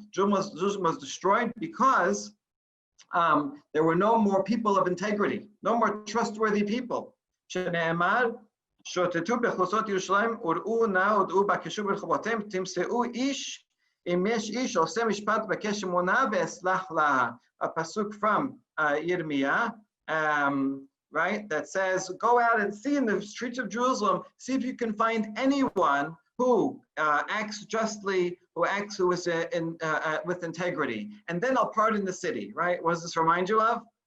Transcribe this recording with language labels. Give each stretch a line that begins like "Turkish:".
English: Jerusalem was destroyed because there were no more people of integrity, no more trustworthy people.
Hebrew: שנאמר, שוטטו בכלושות ירושלים, וראו נא ודעו בקשו ברחובותיהם, תמצאו איש, אם יש איש עושה משפט בקש אמונה ואסלח לה.
English: A pasuk from Yirmiyah, right, that says, go out and see in the streets of Jerusalem, see if you can find anyone who acts justly, who acts with integrity, and then I'll pardon the city. Right? What does this remind you of?